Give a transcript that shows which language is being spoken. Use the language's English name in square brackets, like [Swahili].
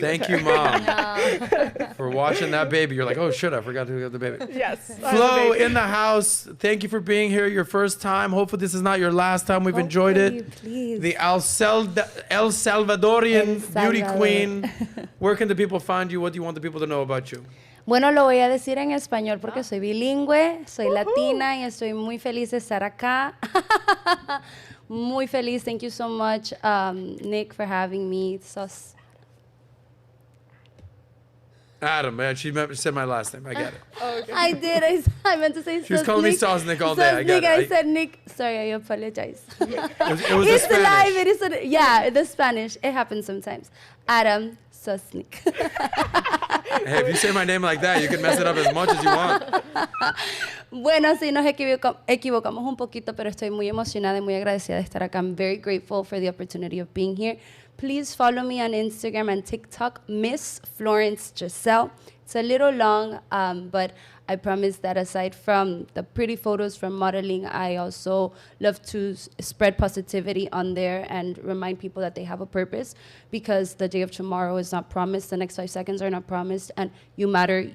[English] Thank you, Mom, for watching that baby. You're like, oh shit, I forgot to get the baby. Yes. Flo in the house. Thank you for being here. Your first time. Hopefully this is not your last time. We've enjoyed it. Please. The El Salvadorian beauty queen. Where can the people find you? What do you want the people to know about you? [Spanish] Bueno, lo voy a decir en español porque soy bilingüe, soy latina y estoy muy feliz de estar acá. Muy feliz. [English] Thank you so much, Nick, for having me. Adam, man, she said my last name. I get it. Okay. I did. I meant to say She was calling me Sosnick all day. I get it. I said Nick. Sorry, I apologize. It was It's the Spanish. live. It is the Spanish. It happens sometimes. Adam Sosnick. Hey, if you say my name like that, you can mess it up as much as you want. [Spanish] Bueno, sí, nos equivocamos un poquito, pero estoy muy emocionada y muy agradecida de estar acá. [English] I'm very grateful for the opportunity of being here. Please follow me on Instagram and TikTok, Miss Florence Giselle. It's a little long, but I promise that aside from the pretty photos from modeling, I also love to spread positivity on there and remind people that they have a purpose, because the day of tomorrow is not promised. The next 5 seconds are not promised, and you matter.